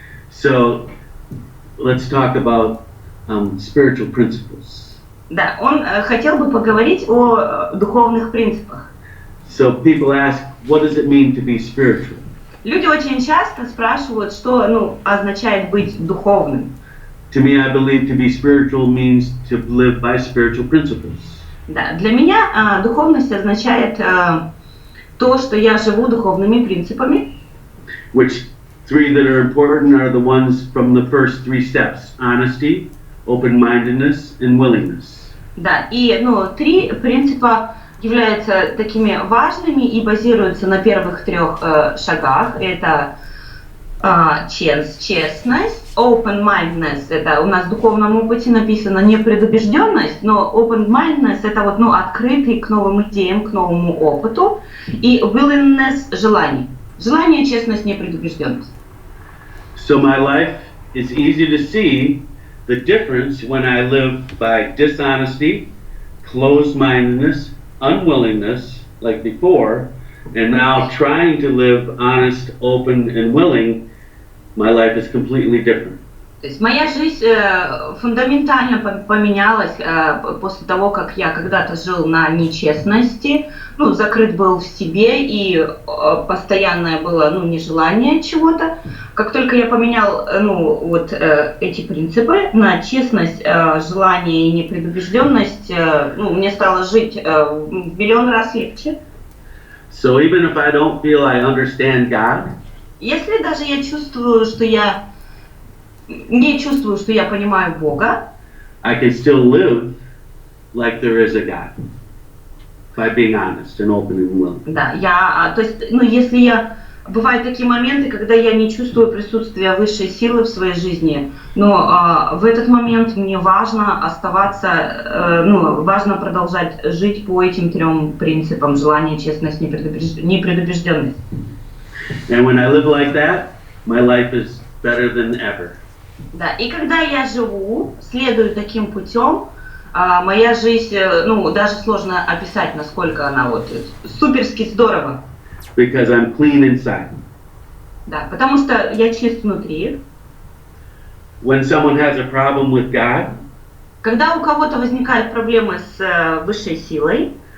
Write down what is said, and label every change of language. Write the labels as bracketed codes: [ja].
[en] So, let's talk about spiritual principles. [ru] Да, он хотел бы поговорить о духовных принципах. [en] So people ask, what does it mean to be spiritual? [ru] Люди очень часто спрашивают, что означает быть духовным. [en] To me, I believe to be spiritual means to live by spiritual principles. [ru] Да, для меня духовность означает то, что я живу духовными принципами. [en] Which three that are important are the ones from the first three steps: honesty, open-mindedness, and willingness. [ru] Да, и 3 принципа являются такими важными и базируются на первых 3 шагах. Это честность, open-mindedness, это у нас в духовном опыте написано непредубежденность, но open-mindedness это открытый к новым идеям, к новому опыту, и willingness желание. Желание, честность, непредубежденность. [en] So my life is easy to see the difference when I live by dishonesty, closed-mindedness, unwillingness, like before, and now trying to live honest, open, and willing. My life is completely different. [ru] То есть моя жизнь фундаментально поменялась после того, как я когда-то жил на нечестности, закрыт был в себе и постоянное было нежелание чего-то. Как только я поменял эти принципы на честность, желание и непредубежденность, мне стало жить в миллион раз легче. [en] So even if I don't feel I understand God, [ru] если даже я чувствую, что я не чувствую, что я понимаю Бога, [en] I can still live like there is a God by being honest and open and willing. [ru] Да, то есть, если бывают такие моменты, когда я не чувствую присутствия высшей силы в своей жизни, но в этот момент мне важно оставаться, важно продолжать жить по этим 3 принципам: желание, честность, непредубежденность. [en] And when I live like that, my life is better than ever. [ru] Да, и когда я живу, следую таким путем, моя жизнь, даже сложно описать, насколько она суперски здорово. [en] Because I'm clean inside. [ru] Да, потому что я чист внутри. [en] When someone has a problem with God, [ru] когда у кого-то возникают проблемы с высшей силой,